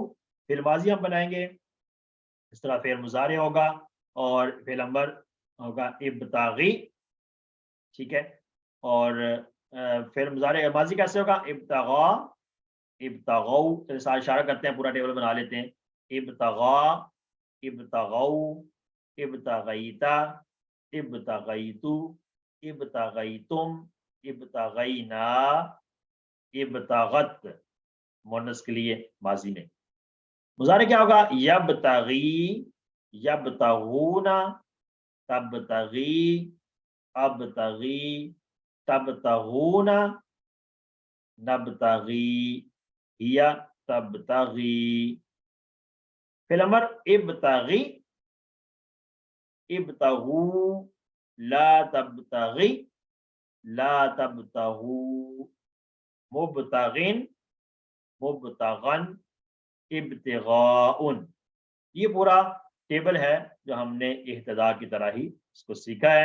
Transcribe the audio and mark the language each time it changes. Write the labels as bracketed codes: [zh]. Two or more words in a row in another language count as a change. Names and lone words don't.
[ur] فعل ماضی ہم بنائیں گے، اس طرح فعل مضارع ہوگا، اور فعل امر ہوگا ابتغی، ٹھیک ہے۔ اور فعل مضارع ماضی کیسے ہوگا؟ [ar] ابتغاء، ابتغوا، [ur] چلیے اشارہ کرتے ہیں، پورا ٹیبل بنا لیتے ہیں۔ ابتغاء، [ar] ابتغوا، ابتغیتا، ابتغیتو، ابتغیتم، ابتغینا، ابتغت، [ur] مؤنث کے لیے ماضی میں۔ مضارع کیا ہوگا؟ [ar] یبتغی، یبتغون، تبتغی، ابتغی، تبتغون، نبتغی، ہیا تبتغی۔ فعل امر ابتغی، ابتغوا، لا تبتغی، لا تبتغو مبتغن مبتغن ابتغاء، [ur] یہ پورا ٹیبل ہے جو ہم نے اہتدا کی طرح ہی اس کو سیکھا ہے۔